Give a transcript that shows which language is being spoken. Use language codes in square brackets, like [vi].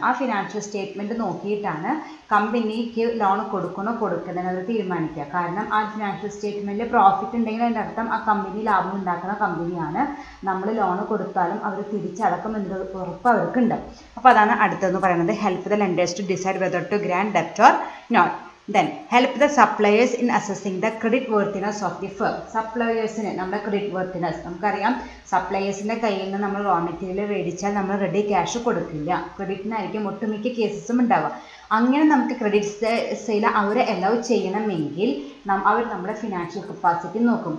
[ml] ആ financial statement നോക്കിയിട്ടാണ് കമ്പനിക്ക് ലോൺ കൊടുക്കണോ കൊടുക്കണമെന്ന് അവർ തീരുമാനിക്കുക. കാരണം ആ ഫിനാൻഷ്യൽ സ്റ്റേറ്റ്മെൻറ്റിൽ പ്രോഫിറ്റ് ഉണ്ടെങ്കിൽ അതിൻ്റെ അർത്ഥം ആ കമ്പനി ലാഭം ഉണ്ടാക്കുന്ന കമ്പനിയാണ്. നമ്മൾ ലോൺ കൊടുത്താലും അവർ തിരിച്ചടക്കും എന്നൊരു ഉറപ്പ് അവർക്കുണ്ട്. അപ്പോൾ അതാണ് അടുത്തതെന്ന് പറയുന്നത്. [en] Help the lenders to decide whether to grant ഡെപ്റ്റ് or not. Then help the suppliers in assessing the credit worthiness of the firm. [ml] സപ്ലയേഴ്സിന് നമ്മുടെ ക്രെഡിറ്റ് വർത്തിനെസ് നമുക്കറിയാം. സപ്ലയേഴ്സിൻ്റെ കയ്യിൽ നിന്ന് നമ്മൾ റോ മെറ്റീരിയൽ മേടിച്ചാൽ നമ്മൾ റെഡി ക്യാഷ് കൊടുക്കില്ല. ക്രെഡിറ്റിനായിരിക്കും ഒട്ടുമിക്ക കേസസും ഉണ്ടാവുക. അങ്ങനെ നമുക്ക് ക്രെഡിറ്റ് സെയിൽ അവരെ അലൗ ചെയ്യണമെങ്കിൽ അവർ നമ്മുടെ ഫിനാൻഷ്യൽ കപ്പാസിറ്റി നോക്കും.